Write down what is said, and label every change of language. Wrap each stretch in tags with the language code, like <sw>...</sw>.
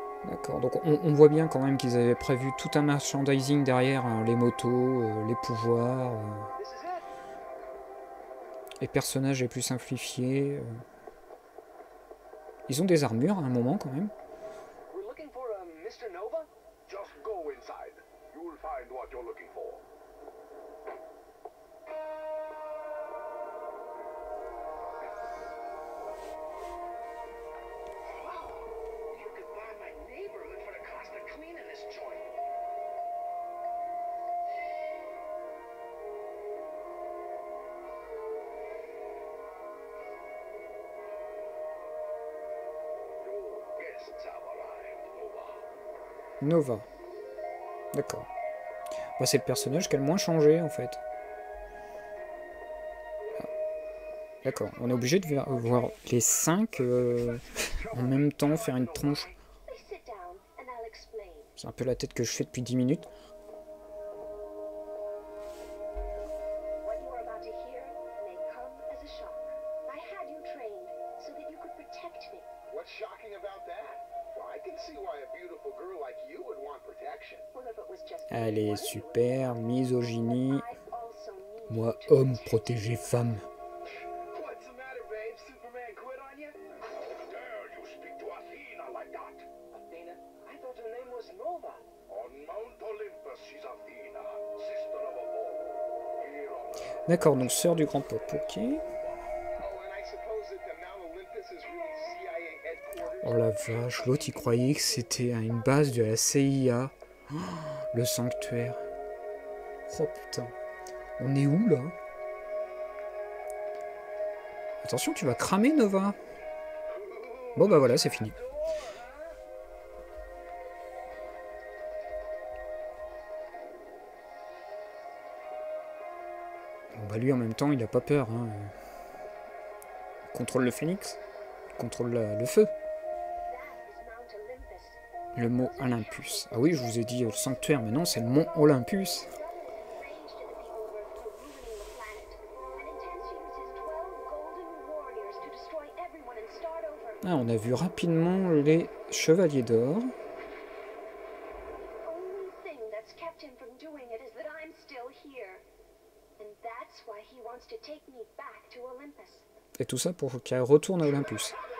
<fr>D'accord, donc on voit bien quand même qu'ils avaient prévu tout un merchandising derrière, hein, les motos, les pouvoirs, les personnages les plus simplifiés. Ils ont des armures à un moment quand même.</fr> <en>We're looking for a Mr. Nova? Just go inside. You'll find what you're looking for. Wow, you could buy my neighborhood for the cost of cleaning this joint. Your guests have arrived, Nova.</en> <fr>Nova. D'accord. Bah, c'est le personnage qui a le moins changé en fait. Ah. D'accord, on est obligé de voir les 5 en même temps faire une tronche. C'est un peu la tête que je fais depuis 10 minutes.</fr> <en>What you are about to hear may come as a shock. I had you trained so that you could protect me. What's shocking about that? Well, I can see why a beautiful girl like you would want protection. Well, if it was just</en> <fr>Elle est super, misogynie.</fr> <en>I also need</en> <fr>Moi, homme, protéger femme.</fr> <en>What's the matter, babe? Superman quit on you? How dare you speak to Athena like that? Athena? I thought her name was Nova. On Mount Olympus, she's Athena, sister of Apollo. Here on Earth.</en> <fr>D'accord, donc sœur du grand pop, ok.</fr> <en>Oh, and I suppose that the Mount Olympus is really CIA headquarters.</en> <fr>Oh la vache, l'autre il croyait que c'était une base de la CIA. Oh, le sanctuaire. Oh putain. On est où là? Attention, tu vas cramer Nova. Bon bah voilà, c'est fini. Bon bah lui en même temps, il a pas peur. Hein. Il contrôle le phénix. Il contrôle le feu.</fr> <en>that is Mount Olympus.</en> <fr>Le mot Olympus. Ah oui, je vous ai dit le sanctuaire, mais non, c'est le mont Olympus.</fr> <en>Strange to the people who were ruling the planet. And intends to use his 12 golden warriors to destroy everyone and start over.</en> <fr>Ah, on a vu rapidement les chevaliers d'or.</fr> <en>The only thing that's kept him from doing it is that I'm still here. And that's why he wants to take me back to Olympus.</en> <fr>Et tout ça pour qu'elle retourne à Olympus.</fr>